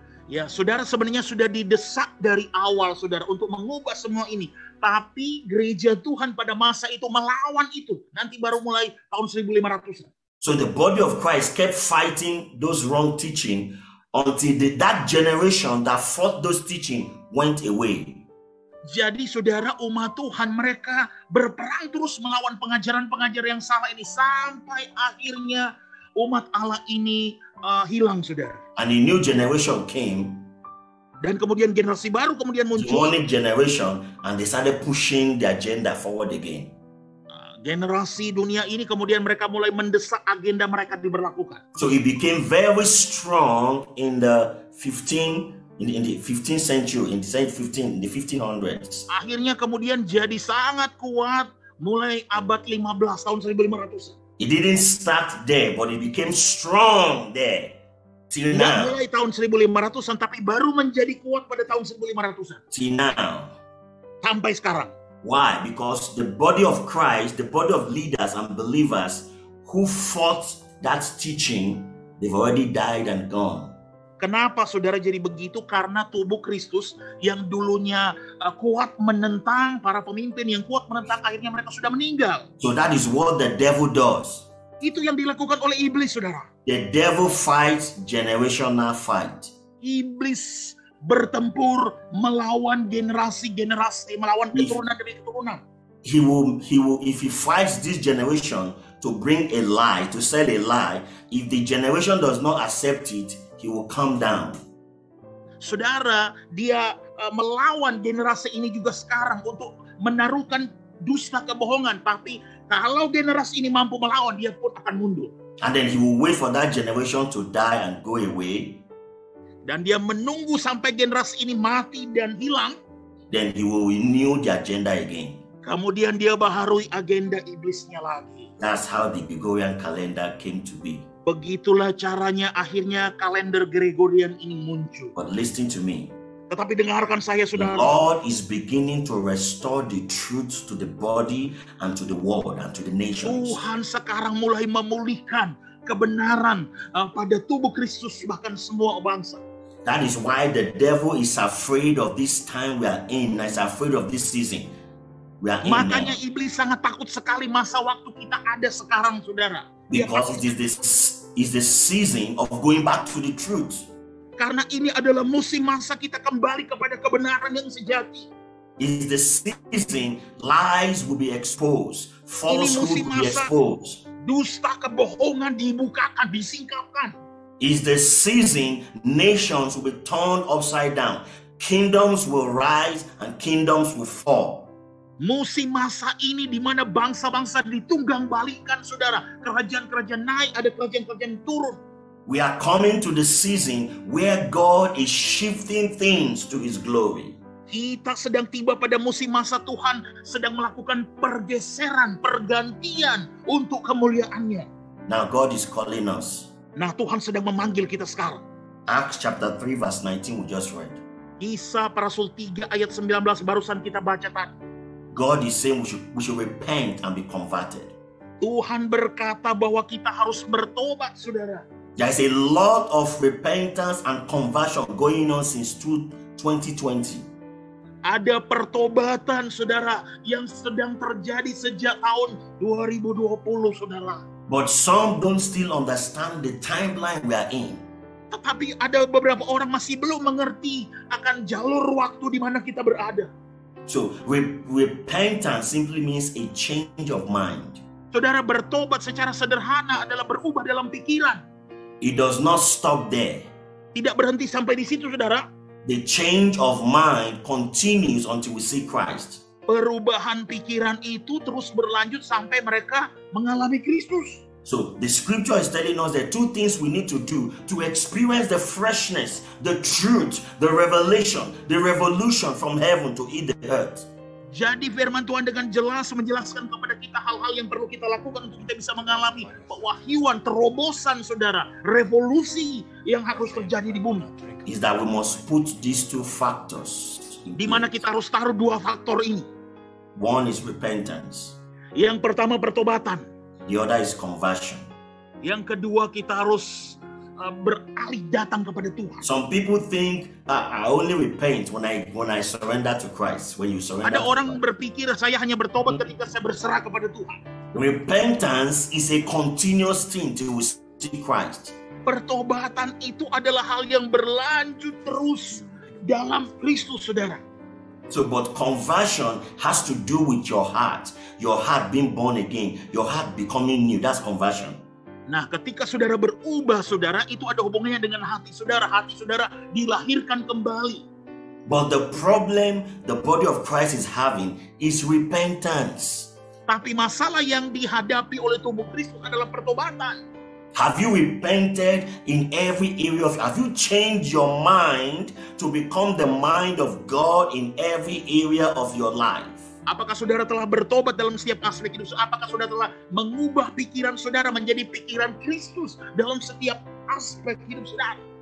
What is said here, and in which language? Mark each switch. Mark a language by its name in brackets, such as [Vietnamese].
[Indonesian] Ya, saudara, sebenarnya sudah didesak dari awal, saudara, untuk mengubah semua ini. Tapi gereja Tuhan pada masa itu melawan itu. Nanti baru mulai tahun 1500-an. [English] So the body of Christ kept fighting those wrong teaching until that generation that fought those teaching went away. [Indonesian] Jadi saudara, umat Tuhan mereka berperang terus melawan pengajaran-pengajaran yang salah ini sampai akhirnya umat Allah ini hilang, saudara. [English] And a new generation came. [Indonesian] Dan kemudian generasi baru kemudian muncul. [English] Demonic generation, and they started pushing the agenda forward again. [Indonesian] Generasi dunia ini kemudian mereka mulai mendesak agenda mereka diberlakukan. [English] So it became very strong in the 15th century, in the 1500s. [Indonesian] Akhirnya kemudian jadi sangat kuat mulai abad 15 tahun 1500. [English] It didn't start there, but it became strong there. Till now. [Indonesian] Mulai tahun 1500-an, tapi baru menjadi kuat pada tahun 1500-an. [English] Till now. [Indonesian] Sampai sekarang. [English] Why? Because the body of Christ, the body of leaders and believers who fought that teaching, they've already died and gone. [Indonesian] Kenapa saudara jadi begitu? Karena tubuh Kristus yang dulunya kuat menentang, para pemimpin yang kuat menentang, akhirnya mereka sudah meninggal. [English] So that is what the devil does. [Indonesian] Itu yang dilakukan oleh iblis, saudara. [English] The devil fights generational fight. [Indonesian] Iblis bertempur melawan generasi-generasi, melawan keturunan demi keturunan. [English] He will, if he fights this generation to bring a lie, to sell a lie, if the generation does not accept it, he will come down. [Indonesian] Saudara, dia melawan generasi ini juga sekarang untuk menaruhkan dusta kebohongan. Tapi kalau generasi ini mampu melawan, dia pun akan mundur. [English] And then he will wait for that generation to die and go away. [Indonesian] Dan dia menunggu sampai generasi ini mati dan hilang. [English] Then he will renew the agenda again. [Indonesian] Kemudian dia baharui agenda iblisnya lagi. [English] That's how the Gregorian calendar came to be. [Indonesian] Begitulah caranya akhirnya kalender Gregorian ini muncul. [English] But listen to me. [Indonesian] Tetapi dengarkan saya, saudara. [English] The Lord is beginning to restore the truth to the body and to the world and to the nations. [Indonesian] Tuhan sekarang mulai memulihkan kebenaran pada tubuh Kristus, bahkan semua bangsa. [English] That is why the devil is afraid of this time we are in. Is afraid of this season we are in. [Indonesian] Makanya iblis sangat takut sekali masa waktu kita ada sekarang, saudara. [English] Because it is the season of going back to the truth. [Indonesian] Karena ini adalah musim masa kita kembali kepada kebenaran yang sejati. [English] It is the season lies will be exposed, falsehood will be exposed. [Indonesian] Dusta, kebohongan dibukakan, disingkapkan. [English] Is the season nations will be turned upside down. Kingdoms will rise and kingdoms will fall. [Indonesian] Musim masa ini di mana bangsa-bangsa ditunggang balikan, saudara. Kerajaan-kerajaan naik, ada kerajaan-kerajaan turun. [English] We are coming to the season where God is shifting things to His glory. [Indonesian] Kita sedang tiba pada musim masa Tuhan sedang melakukan pergeseran, pergantian untuk kemuliaannya. [English] Now God is calling us. [Indonesian] Nah, Tuhan sedang memanggil kita sekarang. [English] Acts chapter 3 verse 19 we just read. [Indonesian] Kisah para Rasul 3 ayat 19 barusan kita baca tadi. [English] God is saying we should repent and be converted. [Indonesian] Tuhan berkata bahwa kita harus bertobat, saudara. [English] There is a lot of repentance and conversion going on since 2020. [Indonesian] Ada pertobatan, saudara, yang sedang terjadi sejak tahun 2020, saudara. [English] But some don't still understand the timeline we are in. [Indonesian] Tetapi ada beberapa orang masih belum mengerti akan jalur waktu di mana kita berada. [English] So, repentance simply means a change of mind. [Indonesian] Saudara, bertobat secara sederhana adalah berubah dalam pikiran. [English] It does not stop there. [Indonesian] Tidak berhenti sampai di situ, saudara. [English] The change of mind continues until we see Christ. [Indonesian] Perubahan pikiran itu terus berlanjut sampai mereka mengalami Kristus. [English] So the scripture is telling us that two things we need to do to experience the freshness, the truth, the revelation, the revolution from heaven to hit the earth. [Indonesian] Jadi firman Tuhan dengan jelas menjelaskan kepada kita hal-hal yang perlu kita lakukan untuk kita bisa mengalami pewahyuan, terobosan, saudara, revolusi yang harus terjadi di bumi. [English] Is that we must put these two factors. [Indonesian] Di mana kita harus taruh dua faktor ini. [English] One is repentance. [Indonesian] Yang pertama pertobatan. [English] The other is conversion. [Indonesian] Yang kedua kita harus beralih datang kepada Tuhan. [English] Some people think I only repent when I surrender to Christ. When you surrender. [Indonesian] Ada orang berpikir saya hanya bertobat ketika saya berserah kepada Tuhan. [English] Repentance is a continuous thing till we see Christ. [Indonesian] Pertobatan itu adalah hal yang berlanjut terus dalam Kristus, saudara. [English] So, but conversion has to do with your heart being born again, your heart becoming new. That's conversion. [Indonesian] Nah, ketika saudara berubah, saudara, itu ada hubungannya dengan hati saudara. Hati saudara dilahirkan kembali. [English] But the problem the body of Christ is having is repentance. [Indonesian] Tapi masalah yang dihadapi oleh tubuh Kristus adalah pertobatan. [English] Have you repented in every area of? Have you changed your mind to become the mind of God in every area of your life? [Indonesian] Apakah saudara telah bertobat dalam setiap aspek hidup? Apakah saudara telah mengubah pikiran saudara menjadi pikiran Kristus dalam setiap aspek hidup saudara?